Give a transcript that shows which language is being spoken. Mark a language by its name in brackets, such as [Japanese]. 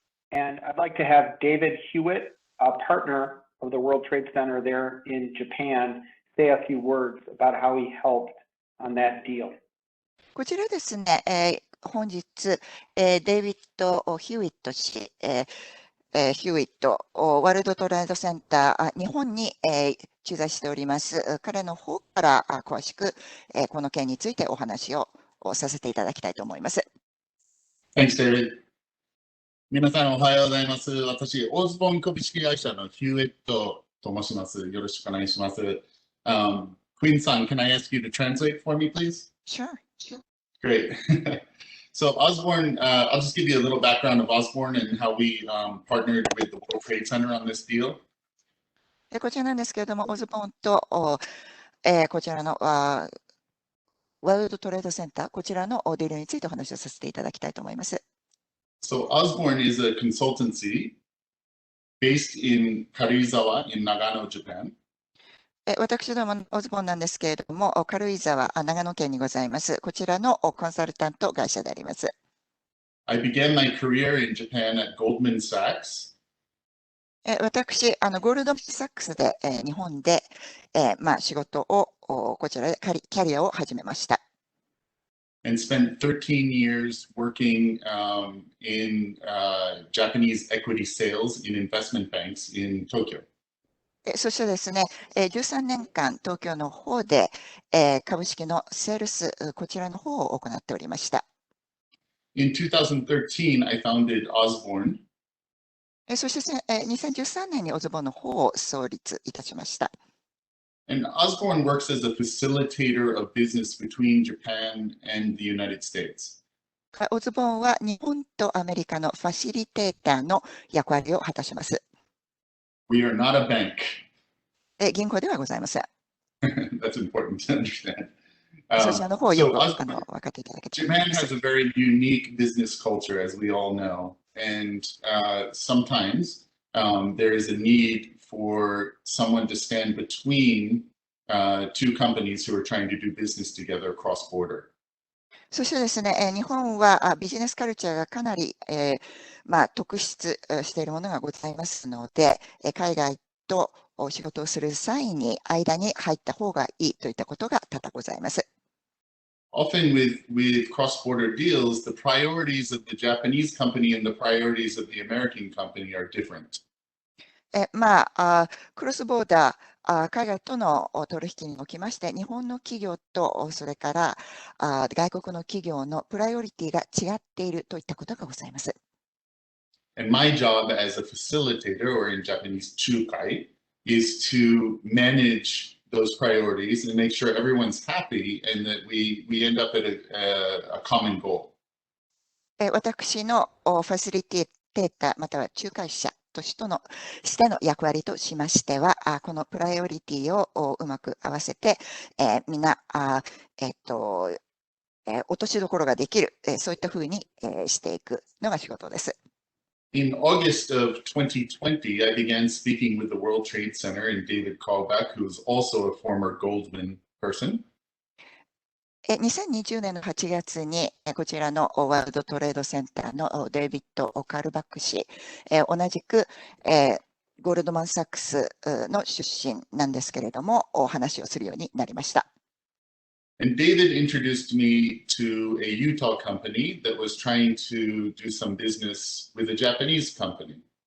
[English] And I'd like to have David Hewitt, a partner of the World Trade Center there in Japan, say a few words about how he helped on that deal. [Japanese] こちらですね、本日、デイビッド・ヒューイット氏、ヒューイット、ワールドトレードセンター、日本に、駐在しております。彼の方から詳しく、この件についてお話ををさせていただきたいと思います。 [English] Thanks, David. [Japanese] 皆さんおはようございます。私、オズボーン株式会社のヒューエットと申します。よろしくお願いします。 [English] Queen San, can I ask you to translate for me, please? Sure. Great. So Osborne, I'll just give you a little background of Osborne and how we partnered with the World Trade Center on this deal. [Japanese] こちらなんですけれども、オズボーンとこちらのワールドトレードセンター、こちらのディールについてお話をさせていただきたいと思います。 [English] So Osborne is a consultancy based in Karuizawa in Nagano, Japan. [Japanese] 私どもオズボーンなんですけれども、軽井沢、長野県にございます。こちらのコンサルタント会社であります。 [English] I began my career in Japan at Goldman Sachs. [Japanese] 私、ゴールドマンサックスで、日本で、仕事をこちらでキャリアを始めました。 [English] And spent 13 years working in Japanese equity sales in investment banks in Tokyo. [Japanese] そしてですね、13年間東京の方で、株式のセールス、こちらの方を行っておりました。 [English] In 2013, I founded Osborne. [Japanese] そして2013年にオズボーンの方を創立いたしました。 [English] And Osborne works as a facilitator of business between Japan and the United States. [Japanese] オズボーンは日本とアメリカのファシリテーターの役割を果たします。 [English] We are not a bank. [Japanese] 銀行ではございません。 [English] That's important to understand. [Japanese] そちらの方をよく分かっていただけたら。 [English] Japan has a very unique business culture, as we all know. And sometimes there is a need for someone to stand between two companies who are trying to do business together cross border. [Japanese] そしてですね、日本はビジネスカルチャーがかなり、特筆しているものがございますので、海外と仕事をする際に間に入った方がいいといったことが多々ございます。 [English] Often with cross-border deals, the priorities of the Japanese company and the priorities of the American company are different. [Japanese] クロスボーダー、海外との取引におきまして、日本の企業とそれから外国の企業のプライオリティが違っているといったことがございます。 [English] And my job as a facilitator, or in Japanese, chukai, is to manage those priorities and make sure everyone's happy and that we end up at a common goal. [Japanese] 私のファシリテーターまたは仲介者としての役割としましては、このプライオリティをうまく合わせて、みんな落としどころができる、そういったふうにしていくのが仕事です。 [English] In August of 2020, I began speaking with the World Trade Center and David Kalbach, who is also a former Goldman person. [Japanese] 2020年の8月にこちらのワールドトレードセンターのデイビッド・カルバック氏、同じくゴールドマン・サックスの出身なんですけれども、お話をするようになりました。 [English] And David introduced me to a Utah company that was trying to do some business with a Japanese company.